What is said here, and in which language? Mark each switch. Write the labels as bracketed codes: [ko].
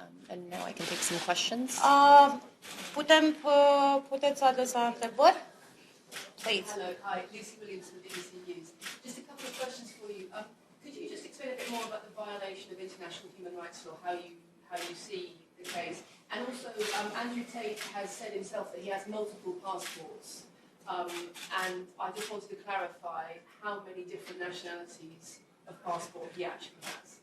[en] And now I can take some questions. [ro] Puteți adresa întrebări? [en] Please. Hello, hi, Lucy Williams from the ECUs. Just a couple of questions for you. Could you just explain a bit more about the violation of international human rights law, how you see the case? And also, Andrew Tate has said himself that he has multiple passports. And I just wanted to clarify how many different nationalities of passport he actually has.